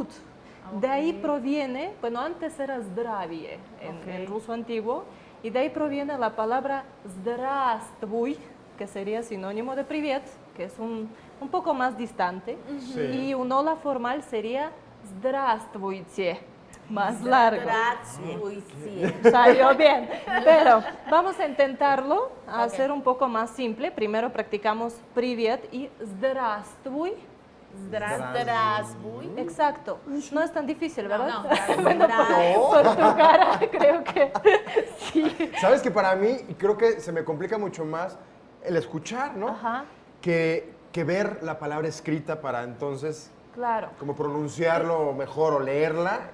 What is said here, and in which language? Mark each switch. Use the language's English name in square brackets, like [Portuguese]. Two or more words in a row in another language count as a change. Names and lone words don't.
[Spanish] De ahí proviene, bueno, antes era zdravie en ruso antiguo, y de ahí proviene la palabra здравствуй, que sería sinónimo de привет, que es un poco más distante. Y un hola formal sería здравствуйте, más largo. Salió bien, pero vamos a intentarlo, a hacer un poco más simple. Primero practicamos привет y здравствуй. Здравствуй. Exacto. No es tan difícil, ¿verdad? No, Bueno, por tu cara, creo que sí. Sabes que para mí, creo que se me complica mucho más el escuchar, ¿no? Ajá. Que ver la palabra escrita para entonces Claro. como pronunciarlo mejor o leerla.